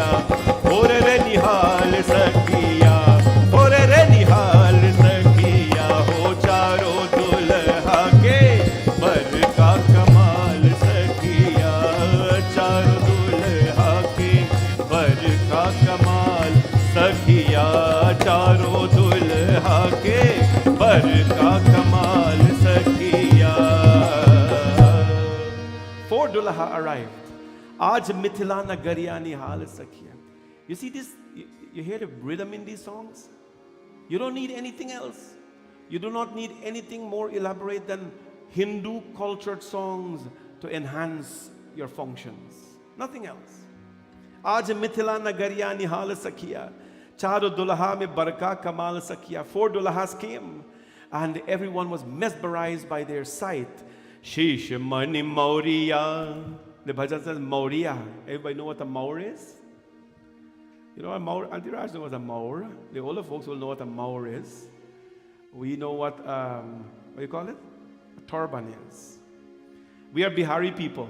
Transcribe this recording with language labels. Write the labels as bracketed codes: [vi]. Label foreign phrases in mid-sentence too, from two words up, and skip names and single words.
[mai] और रे निहाल सखिया, और रे निहाल सखिया हो, चारों दुल्हा के वर का कमाल सखिया, चारों दुल्हा के वर का कमाल सखिया, चारों दुल्हा के वर का कमाल सखिया। [en] 4 दुल्हा arrived. [mai] आज मिथिला नगरिया निहाल सखिया. [en] You see this, you hear the rhythm in these songs? You don't need anything else. You do not need anything more elaborate than Hindu cultured songs to enhance your functions. Nothing else. [mai] आज मिथिला नगरिया निहाल सखिया. चारो दुल्हा में बरका कमाल सखिया. [en] 4 dulhas came and everyone was mesmerized by their sight. [mai] शीश मणि मौरिया. [en] The bhajan says Mauriya. Everybody know what a Maur is? You know what a Maur? Auntie Raj knows what a Maur. The older folks will know what a Maur is. We know what do you call it? A turban is. We are Bihari people.